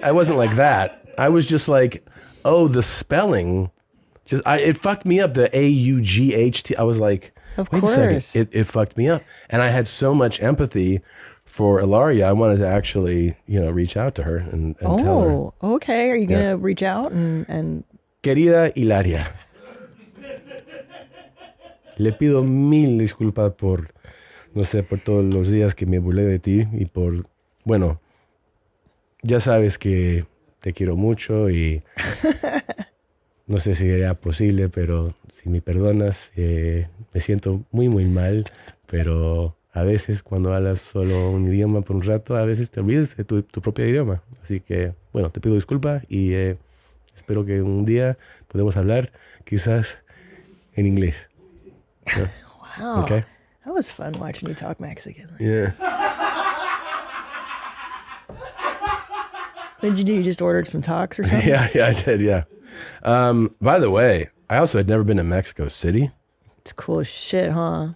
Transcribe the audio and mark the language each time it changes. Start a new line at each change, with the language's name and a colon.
English: I wasn't like that. I was just like, oh, the spelling, it fucked me up. The A-U-G-H-T. I was like, of wait course. a second. It fucked me up. And I had so much empathy for Hilaria. I wanted to actually, you know, reach out to her and tell her. Oh, okay. Are you going to reach out and...
Spanish: Querida Hilaria, le pido mil disculpas por, no sé, por todos los días que me burlé de ti y por, bueno, ya sabes que te quiero mucho y no sé si era posible, pero si me perdonas, me siento muy, muy mal, pero a veces cuando hablas solo un idioma por un rato, a veces te olvidas de tu propio idioma. Así que, bueno, te pido disculpas y espero que un día podamos hablar quizás en inglés. ¿No?
English: Wow. Okay. That was fun watching you talk Mexican. Yeah. What did you do? You just ordered some tacos or something? Yeah, I did, yeah. By the way, I also had never been to Mexico City. It's cool as shit, huh?